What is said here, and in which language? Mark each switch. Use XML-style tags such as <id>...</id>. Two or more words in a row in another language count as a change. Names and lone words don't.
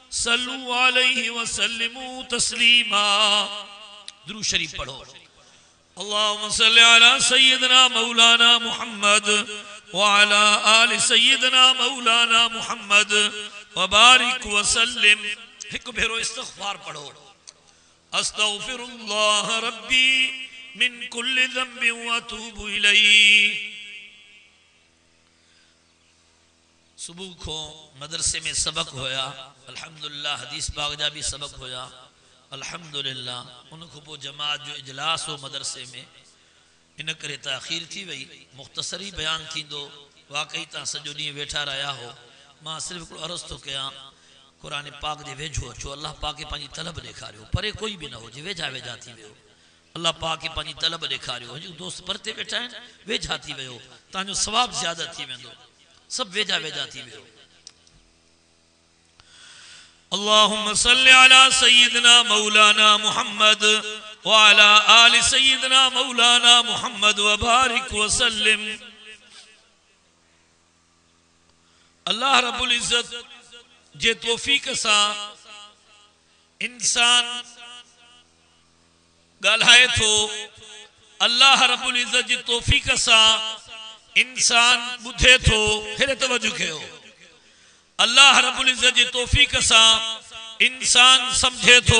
<ar>صلوا عليه وسلموا تسليما.</ar> <sd>दुरूद शरीफ पढ़ो।</sd> <ar>اللهم صل على سيدنا مولانا محمد وعلى آل سيدنا مولانا محمد وبارك وسلم.</ar> <sd>एक भेरो इस्तिग़फ़ार पढ़ो।</sd> <ar>أستغفر الله ربي من كل ذنب وأتوب إليه.</ar> <sd>सुबह को मदरसे में सबक होया, अल्हम्दुलिल्लाह। हदीस पाक जा भी सबक होया, अल्हम्दुलिल्लाह। उनको पोइ जमात जो इजलास हो मदरसे में, इन करे ताख़ीर थी वई। मुख़्तसरी बयान थींदो। वाकई तव्हां सॼो ॾींहुं वेठा रहिया हो। मां सिर्फ़ु हिकिड़ो अर्ज़ु थो कयां, क़ुरान पाक जे वेझो अचो। अल्लाह पाक खे पंहिंजी तलब ॾेखारियो। परे कोई बि न हुजे, वेझा वेझा थी वियो। अल्लाह पाक खे पंहिंजी तलब ॾेखारियो। दोस्त परते वेठा आहिनि, वेझा थी वियो, तव्हांजो सवाबु ज़्यादा थी वेंदो। सब वेझा वेझा थी वियो।</sd> <ar>اللهم صل على سيدنا مولانا محمد وعلى آل سيدنا مولانا محمد وبارك وسلم.</ar> <sd>अल्लाह</sd> <ar>رب العزة</ar> <sd>जे तौफीक सां इंसान ॻाल्हाए थो। अल्लाह</sd> <ar>رب العزة</ar> <sd>जी तौफीक सां इंसान ॿुधे थो। हेॾे तवज्जो कयो। अल्लाह</sd> <ar>رب العزة</ar> <sd>जी तौफीक सां इंसान समझे थो।</sd>